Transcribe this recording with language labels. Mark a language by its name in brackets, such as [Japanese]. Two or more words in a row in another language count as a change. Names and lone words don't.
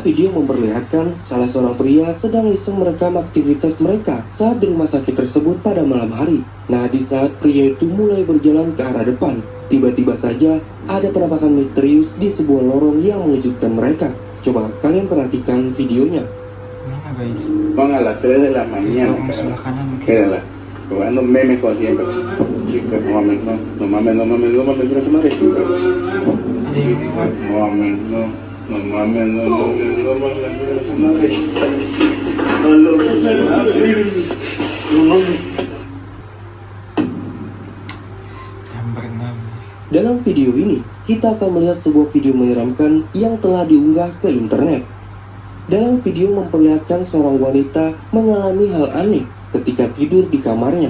[Indonesian] video memperlihatkan salah seorang pria sedang iseng merekam aktivitas mereka saat di rumah sakit tersebut pada malam hari. Nah, di saat pria itu mulai berjalan ke arah depan, tiba-tiba saja ada penampakan misterius di sebuah lorong yang mengejutkan mereka. Coba kalian perhatikan videonya. Mana guys? [Spanish] Van a las 3 de la mañana, [Indonesian] Lorong sebelah kanan mungkin. [Spanish] quédala. Jugando memes como siempre. Chica, no mames, no. No mames, no mames, no mames, mira esa madre. [Indonesian] Ada yang lewat. [Spanish] No mames, no. No mames, no mames, no mames, mira esa madre. No lo no mames. [Indonesian] Yang berenam. Dalam video ini, kita akan melihat sebuah video menyeramkan yang telah diunggah ke internet. Dalam video memperlihatkan seorang wanita mengalami hal aneh ketika tidur di kamarnya.